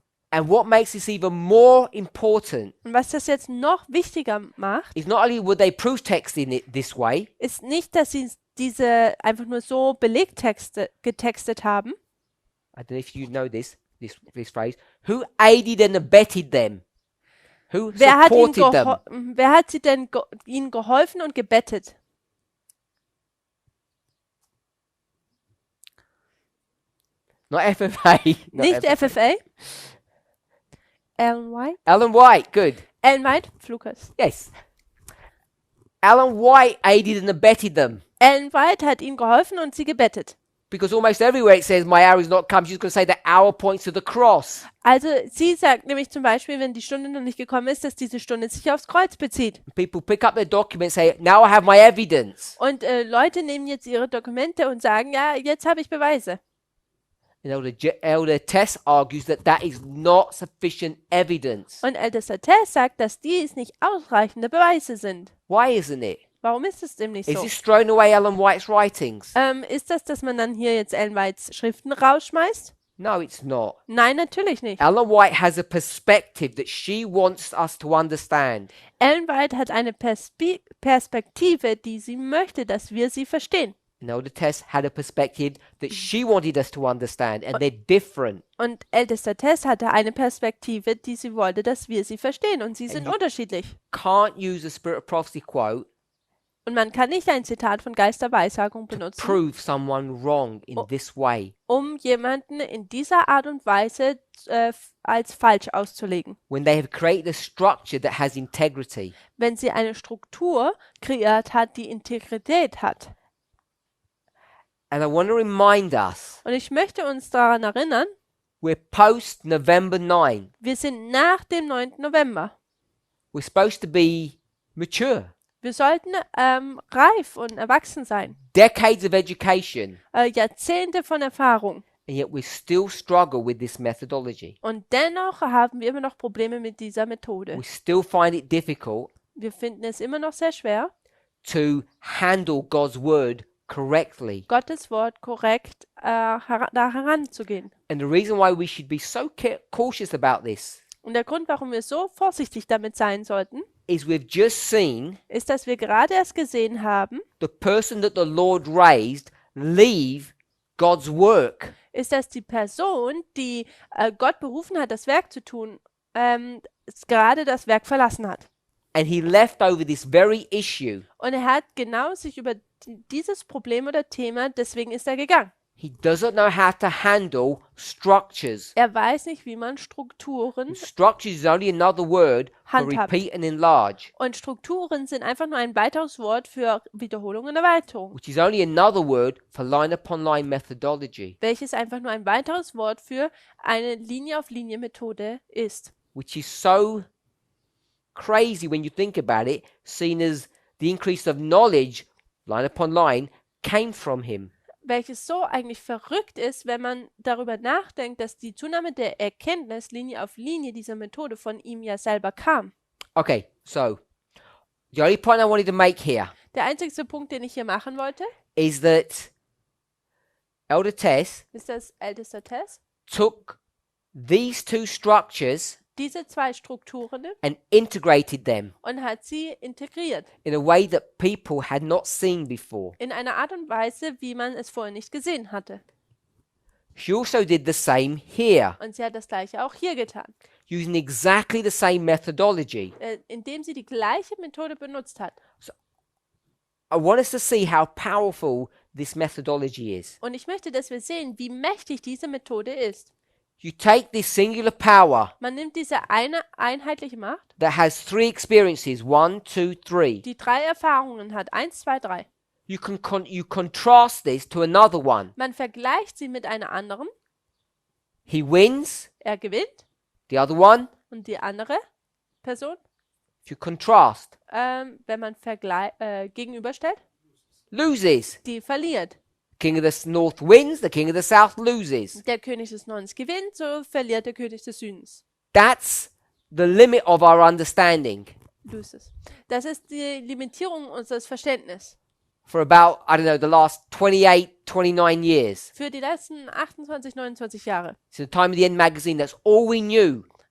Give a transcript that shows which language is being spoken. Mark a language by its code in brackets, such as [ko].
[en] And what makes this even more important [de] Und was das jetzt noch wichtiger macht, [en] is not only were they proof texting it this way, [de] ist nicht, dass sie diese einfach nur so Belegtexte getextet haben. [en] I don't know if you know this phrase, who aided and abetted them? Who supported them? [de] Wer hat sie denn ihnen geholfen und gebettet? [en] Not FFA. Not [de] Nicht FFA. Ellen White. [en] Ellen White, good. Ellen White, Flukas. Yes. Ellen White aided and abetted them. [de] Ellen White hat ihnen geholfen und sie gebettet. [en] Because almost everywhere it says, my hour is not come, she's going to say the hour points to the cross. [de] Also sie sagt nämlich zum Beispiel, wenn die Stunde noch nicht gekommen ist, dass diese Stunde sich aufs Kreuz bezieht. [en] People pick up their documents and say, now I have my evidence. [de] Und Leute nehmen jetzt ihre Dokumente und sagen, ja, jetzt habe ich Beweise. [en] And Elder Tess argues that that is not sufficient evidence. [de] Und Ältester Tess sagt, dass dies nicht ausreichende Beweise sind. [en] Why isn't it? [de] Warum ist es dem nicht [en] Is so? this throwing away Ellen White's writings? [de] Ist das, dass man dann hier jetzt Ellen Whites Schriften rausschmeißt? [en] No, it's not. [de] Nein, natürlich nicht. [en] Ellen White has a perspective that she wants us to understand. [de] Ellen White hat eine Perspektive, die sie möchte, dass wir sie verstehen. [en] And Elder Tess had a perspective that she wanted us to understand, and they're different. [de] Und Ältester Tess hatte eine Perspektive, die sie wollte, dass wir sie verstehen. Und sie sind [en] you- [de] unterschiedlich. [en] Can't use a Spirit of Prophecy quote [de] Und man kann nicht ein Zitat von Geisterweissagung benutzen, [en] prove someone wrong in this way. [de] um jemanden in dieser Art und Weise als falsch auszulegen. [en] When they have created a structure that has integrity. [de] Wenn sie eine Struktur kreiert hat, die Integrität hat. [en] And I want to remind us, [de] Und ich möchte uns daran erinnern, [en] we're post November 9. [de] wir sind nach dem 9. November. [en] We're supposed to be mature. [de] Wir sollten reif und erwachsen sein. [en] Decades of education. [de] Jahrzehnte von Erfahrung. [en] And yet we still struggle with this methodology. [de] Und dennoch haben wir immer noch Probleme mit dieser Methode. [en] We still find it difficult [de] Wir finden es immer noch sehr schwer, [en] to handle God's word correctly. [de] Gottes Wort korrekt da heranzugehen. [en] And the reason why we should be so cautious about this [de] Und der Grund, warum wir so vorsichtig damit sein sollten, [en] is we've just seen [de] ist, dass wir gerade erst gesehen haben, [en] the person that the Lord raised leave God's work. [de] ist, dass die Person, die Gott berufen hat, das Werk zu tun, gerade das Werk verlassen hat. [en] And he left over this very issue. [de] Und er hat genau sich über dieses Problem oder Thema, deswegen ist er gegangen. [en] He doesn't know how to handle structures. [de] Er weiß nicht, wie man Strukturen [en] Structures is only another word for [de] handhabt. [en] repeat and enlarge, [de] Und Strukturen sind einfach nur ein weiteres Wort für Wiederholung und Erweiterung, [en] which is only another word for line upon line methodology, [de] welches einfach nur ein weiteres Wort für eine Linie-auf-Linie-Methode ist. [en] which is so crazy when you think about it, seen as the increase of knowledge, line upon line, came from him. [de] Welches so eigentlich verrückt ist, wenn man darüber nachdenkt, dass die Zunahme der Erkenntnis Linie auf Linie dieser Methode von ihm ja selber kam. [en] Okay, so the only point I wanted to make here [de] Der einzigste Punkt, den ich hier machen wollte, [en] is that Elder Tess [de] ist, dass Ältester Tess [en] took these two structures [de] diese zwei Strukturen [en] and integrated them [de] und hat sie integriert. [en] in a way that people had not seen before. [de] In einer Art und Weise, wie man es vorher nicht gesehen hatte. [en] She also did the same here, [de] Und sie hat das Gleiche auch hier getan, [en] using exactly the same methodology. [de] indem sie die gleiche Methode benutzt hat. [en] I want us to see how powerful this methodology is. [de] Und ich möchte, dass wir sehen, wie mächtig diese Methode ist. [en] You take this singular power [de] Man nimmt diese eine einheitliche Macht, [en] that has three experiences, 1, 2, 3. [de] die 3 Erfahrungen hat, 1, 2, 3. [en] You contrast this to another one. [de] Man vergleicht sie mit einer anderen, [en] He wins, [de] er gewinnt, [en] the other one, [de] und die andere Person, [en] if you contrast, [de] wenn man gegenüberstellt, [en] loses. [de] die verliert. [en] King of the North wins, the King of the South loses. [de] Der König des Nordens gewinnt, so verliert der König des Südens. [en] That's the limit of our understanding. Loses. [de] Das ist die Limitierung unseres Verständnisses. [en] For about, I don't know, the last 28, 29 years. [de] Für die letzten 28, 29 Jahre. [en] Since the time of the End magazine, that's all we knew.